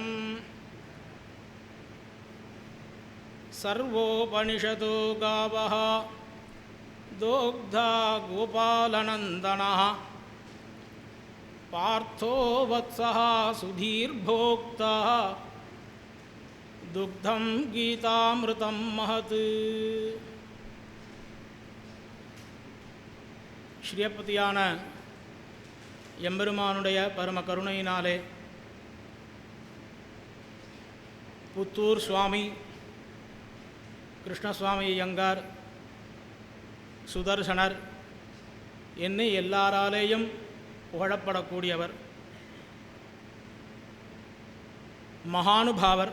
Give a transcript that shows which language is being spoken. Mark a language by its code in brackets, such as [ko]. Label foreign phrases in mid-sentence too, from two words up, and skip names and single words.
[sa] सर्वोपनिषदो गावः दोग्धा गोपालनन्दनः पार्थो वत्सः सुधीर्भोक्ता दुग्धं गीतामृतं महत्। [ta] ஸ்ரீயப்பதியான எம்பெருமானுடைய பரம கருணையினாலே புத்தூர் சுவாமி கிருஷ்ணசுவாமி ஐயங்கார் சுதர்சனர் என்னை எல்லாராலேயும் புகழப்படக்கூடியவர், மகானுபாவர்.